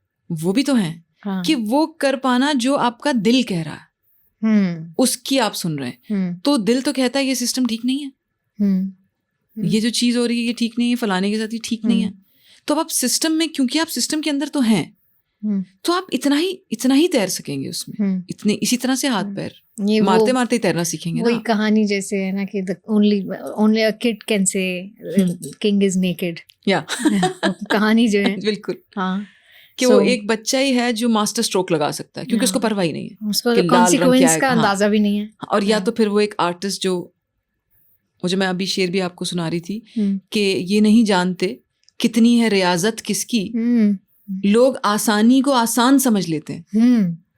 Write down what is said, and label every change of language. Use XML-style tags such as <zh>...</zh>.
<hi>वो भी तो है कि वो कर पाना जो आपका दिल कह रहा है, उसकी आप सुन रहे हैं। तो दिल तो कहता है ये सिस्टम ठीक नहीं है, ये जो चीज़ हो रही है ये ठीक नहीं है, फलाने के साथ ये ठीक नहीं है। तो अब आप सिस्टम में, क्योंकि आप सिस्टम के अंदर तो हैं, तो आप इतना ही तैर सकेंगे उसमें, इसी तरह से हाथ पैर मारते मारते तैरना सीखेंगे। वही कहानी जैसे है ना कि</hi> <en>only a kid can say king is naked।</en> <hi>या कहानी जो है बिल्कुल हाँ, कि वो एक बच्चा ही है जो मास्टर स्ट्रोक लगा सकता है, क्योंकि उसको परवाह ही नहीं है, उसको कॉन्सिक्वेंस का अंदाजा भी नहीं है। और या तो फिर वो एक आर्टिस्ट जो, मुझे, मैं अभी शेर भी आपको सुना रही थी कि ये नहीं जानते कितनी है रियाजत किसकी, लोग आसानी को आसान समझ लेते हैं।</hi>